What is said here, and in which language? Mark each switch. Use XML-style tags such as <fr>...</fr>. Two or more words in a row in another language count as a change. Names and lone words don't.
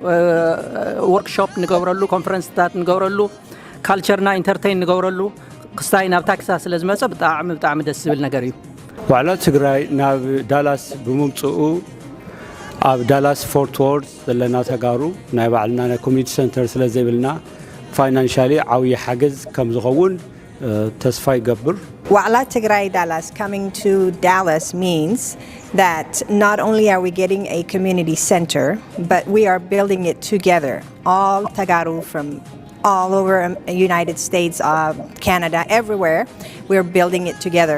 <ti>ወርክሾፕ ንገብረሉ ኮንፈረንስታት ንገብረሉ ካልቸርና ኢንተርቴይን ንገብረሉ ክስታይ ናብ ቴክሳስ ስለ ዝመፀ ብጣዕሚ ደስ ዝብል ነገር እዩ ዋዕላ ትግራይ ናብ ዳላስ ብምምጽኡ ኣብ ዳላስ ፎርት ወርዝ ዘለና ተጋሩ ናይ ባዕልና ናይ</ti> <en>community center</en> <ti>ስለ ዘይብልና ፋይናንሻሊ ዓብይ ሓገዝ ከም ዝኸውን ተስፋ ይገብር</ti> <en>Wa'ala Tigray Dallas coming to Dallas means that not only are we getting a community center, but we are building it together. All Tagaru from all over the United States, Canada, everywhere, we're building it together.</en>